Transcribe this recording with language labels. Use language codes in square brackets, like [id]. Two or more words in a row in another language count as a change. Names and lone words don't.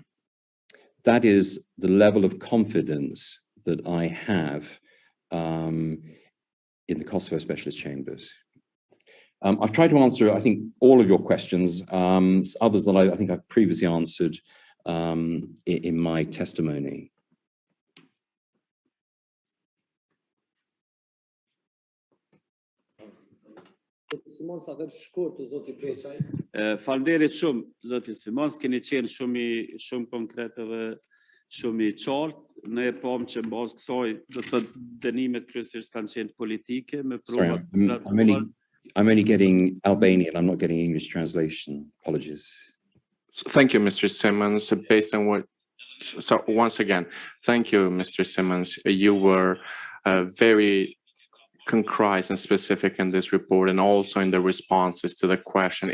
[en] That is the level of confidence that I have in the Kosovo specialist chambers. I've tried to answer, I think, all of your questions, others that I think I've previously answered in my testimony. [sq] Faleminderit shumë, zoti Simons, keni qenë shumë konkret edhe shumë I qartë. Ne e pam që mbas kësaj do të thotë dënimet kryesisht kanë qenë politike me prova. [en] I'm only getting Albanian, I'm not getting English translation. Apologies. Thank you, Mr. Simmons. Based on what, so once again, thank you, Mr. Simmons. You were very concise and specific in this report and also in the responses to the question.